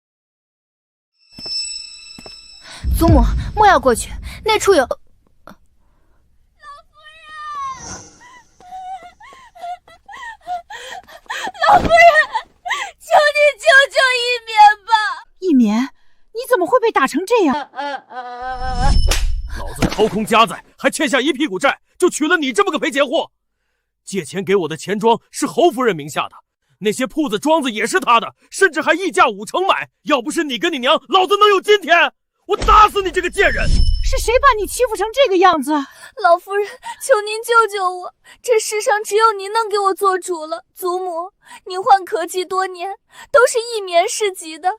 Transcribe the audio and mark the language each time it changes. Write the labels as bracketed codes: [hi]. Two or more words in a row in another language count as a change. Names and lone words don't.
[zh] 祖母，莫要過去，那處有……老夫人，求你救救一棉吧！一棉，你怎麼會被打成這樣？老子掏空家財，還欠下一屁股債，就娶了你這麼個賠錢貨。借錢給我的錢莊是侯夫人名下的，那些鋪子莊子也是她的，甚至還溢價5成買。要不是你跟你娘，老子能有今天？我打死你這個賤人！是誰把你欺負成這個樣子？老夫人，求您救救我！這世上只有您能給我做主了。祖母，您患咳疾多年，都是一棉世襲的。